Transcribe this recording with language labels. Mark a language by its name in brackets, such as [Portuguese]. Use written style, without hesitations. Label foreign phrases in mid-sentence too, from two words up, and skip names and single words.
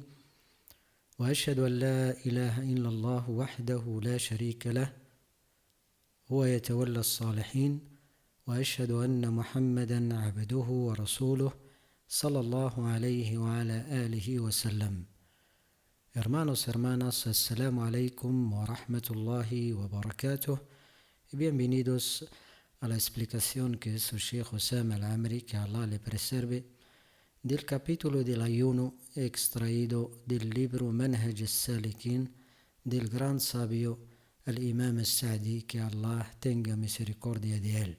[Arabic] وأشهد أن لا إله إلا الله وحده لا شريك له، هو يتولى الصالحين. وأشهد أن محمدا عبده ورسوله صلى الله عليه وعلى آله وسلم. [Spanish] Hermanos, hermanas, [Arabic] assalamu alaikum wa rahmatullahi wa barakatuh. [Spanish] Y bienvenidos a la explicación que hizo Sheikh Osama Al-Amri, que Allah le preserve, del capítulo del ayuno extraído del libro Manhaj al-Salikin del gran sabio al-Imam al-Sa'di, que Allah tenga misericordia de él.